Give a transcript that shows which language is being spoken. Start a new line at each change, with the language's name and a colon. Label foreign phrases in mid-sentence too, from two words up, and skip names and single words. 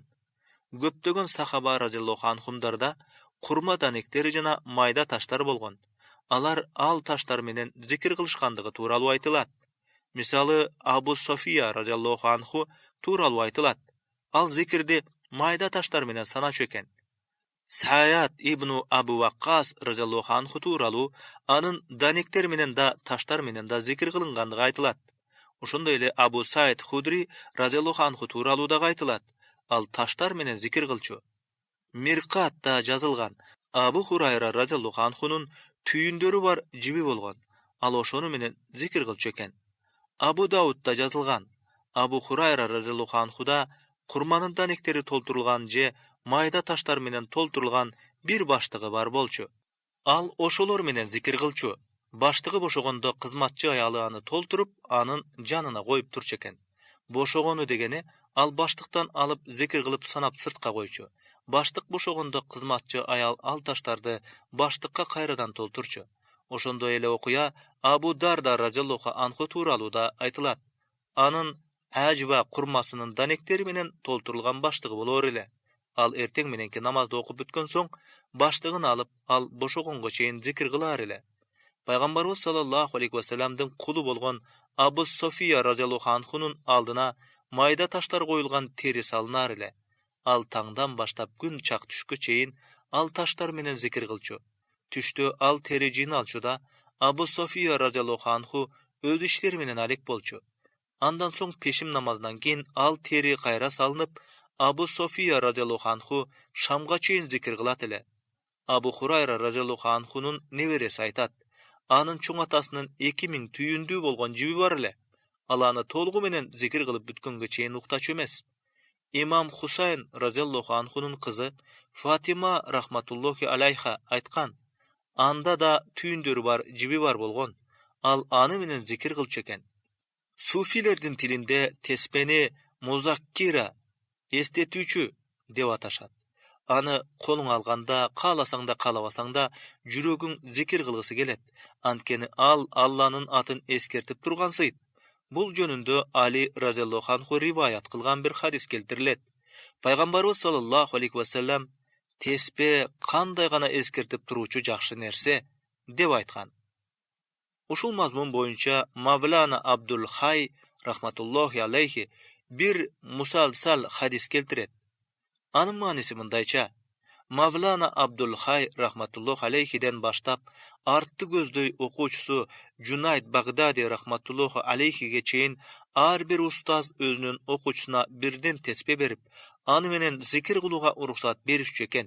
Kyrgyz: Көптөгөн сахаба
Arabic: رضي الله عنهم
Kyrgyz: курма данектери жана майда таштар болгон. Алар ал таштар менен зикир кылышкандыгы тууралуу айтылат. Мисалы, Абу София
Arabic: رضي الله عنه
Kyrgyz: тууралуу айтылат. Ал зикирди майда таштар менен саначу экен. Саят ибн Абу Ваккас
Arabic: رضي الله عنه
Kyrgyz: тууралуу анын данектер менен да таштар менен да зикир кылынгандыгы айтылат. Ошондой эле Абу Саид Худри
Arabic: رضي الله عنه
Kyrgyz: тууралуу да айтылат. Ал таштар менен зикир кылчу. Миркатта жазылган: Abu Hurayra
Arabic: رضي الله عنه
Kyrgyz: tүйүндөрү бар жиби болгон. Ал ошону менен зикир кылчу экен. Абу Даудда жазылган. Абу Хурайра
Arabic: رضي الله عنه
Kyrgyz: курманын данектери толтурулган же майда таштар менен толтурулган бир баштыгы бар болчу. Ал ошолор менен зикир кылчу. Баштыгы бошогондо кызматчы аялы аны толтуруп, анын жанына коюп турчу экен. Бошогону дегени ал баштыктан алып зикир кылып санап сыртка койчу. Баштык бошогондо кызматчы аял ал таштарды баштыкка кайрадан толтурчу. Ошондой эле окуя Абу Дарда
Arabic: رضي الله عنه
Kyrgyz: тууралуу да айтылат. Анын ажва курмасынын данектери менен толтурулган баштыгы болор эле. Ал эртең мененки намазды окуп бүткөн соң баштыгын алып, ал бошогонго чейин зикир кылар эле. Пайгамбарыбыз
Arabic: صلى الله عليه وسلم
Kyrgyz: кулу болгон Абу София
Arabic: رضي الله عنه
Kyrgyz: алдына майда таштар коюлган тери салынар эле. Ал таңдан баштап күн чак түшкө чейин ал таштар менен зикир кылчу. Түштө ал тери жыйналчу да Абу София
Arabic: رضي الله عنه
Kyrgyz: өз иштери менен алек болчу. Андан соң пешим намазынан кийин ал тери кайра салынып, Абу София
Arabic: رضي الله عنه
Kyrgyz: шамга чейин зикир кылат эле. Абу Хурайра
Arabic: رضي الله عنه
Kyrgyz: небереси айтат: анын чоң атасынын 2000 түйүндүү болгон жиби бар эле. Ал аны толугу менен зикир кылып бүткөнгө чейин уктачу эмес. Имам Хусайн
Arabic: رضي الله عنه
Kyrgyz: кызы Фатима
Arabic: رحمة الله عليها
Kyrgyz: айткан: анда да түйүндөрү бар жиби бар болгон. Ал аны менен зикир кылчу экен. Суфилердин тилинде теспени музаккира, эстетүүчү деп аташат. Аны колуң алганда, кааласаң да каалабасаң да жүрөгүң зикир кылгысы келет. Анткени ал Алланын атын эскертип тургансыйт. Бул жөнүндө Али
Arabic: رضي الله عنه
Kyrgyz: риваят кылган бир хадис келтирилет. Пайгамбарыбыз
Arabic: صلى الله عليه وسلم
Kyrgyz: теспе кандай гана эскертип туруучу жакшы нерсе деп айткан. Ушул мазмун боюнча Мавлана Абдул Хай
Arabic: رحمة الله عليه
Kyrgyz: бир мусалсал хадис келтирет. Анын мааниси мындайча: Мавлана Абдул Хай
Arabic: رحمة الله عليه
Kyrgyz: баштап артты көздөй окуучусу Жунайд Багдади
Arabic: رحمة الله عليه
Kyrgyz: чейин ар бир устаз өзүнүн окуучусуна бирден теспе берип, аны менен зикир кылууга уруксат беришчү экен.